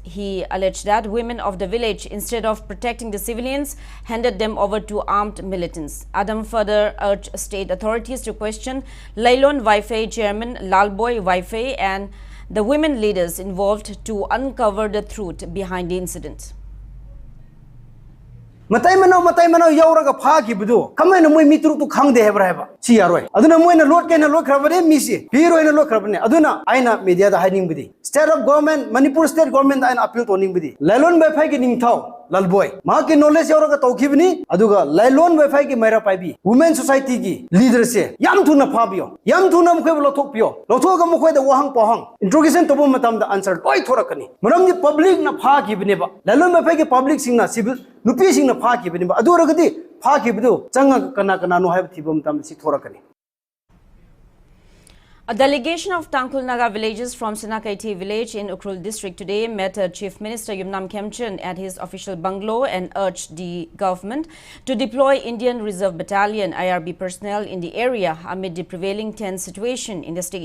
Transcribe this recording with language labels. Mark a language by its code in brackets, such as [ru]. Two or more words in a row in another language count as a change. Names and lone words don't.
[en] He alleged that women of the village, instead of protecting the civilians, handed them over to armed militants. Adam further urged state authorities to question Lailon Waife chairman Lalboy Waife and the women leaders involved to uncover the truth behind the incident. [mni] Matai mano yauraga phagi budu kamena moi mitru tu khangde hebra heba chi yaroi aduna moi na lot kaina lot khrabare misi hero ina lot khrabane aduna aina media da hiding budi [en] state of government Manipur state government [mni] aina [en] appeal to [mni] ning budi Lailon Waife ki ning thau Lalboy ma ki knowledge yauraga tawkhibni aduga Lailon Waife ki maira paibi [en] women society [mni] ki leader se yam thuna phabio yam thuna mkhoi bolo thokpio lothoga mkhoi da wahang pohang interrogation to bom matam da answer loi thorakani maram ni public na phagi bne ba Lailon Waife ki public sing na civil nupi sing na phagi bne ba aduragadi phagi bdu changa kana no haib thibam tam si thorakani. [en] A delegation of Tangkhul Naga villagers from Sinakaiti village in Ukhrul district today met Chief Minister Yumnam Khemchand at his official bungalow and urged the government to deploy Indian Reserve Battalion IRB personnel in the area amid the prevailing tense situation in the state.